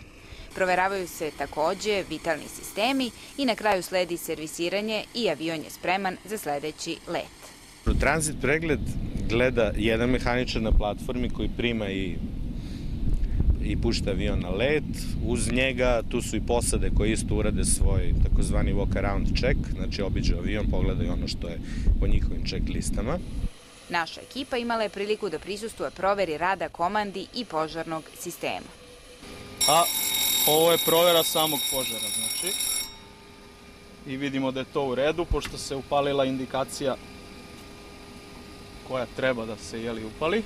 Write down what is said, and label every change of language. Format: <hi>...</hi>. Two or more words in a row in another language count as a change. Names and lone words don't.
<sr>Proveravaju se takođe vitalni sistemi i na kraju sledi servisiranje i avion je spreman za sledeći let. Tranzit pregled gleda jedan mehaničar na platformi koji prima i pušta avion na let. Uz njega tu su i posade koje isto urade svoj takozvani</sr> <en>walk-around check,</en> <sr>znači obiđu avion, pogledaju ono što je po njihovim check listama. Naša ekipa imala je priliku da prisustuje proveri rada komandi i požarnog sistema. A ovo je provera samog požara, znači. I vidimo da je to u redu, pošto se upalila indikacija koja treba da se upali.</sr>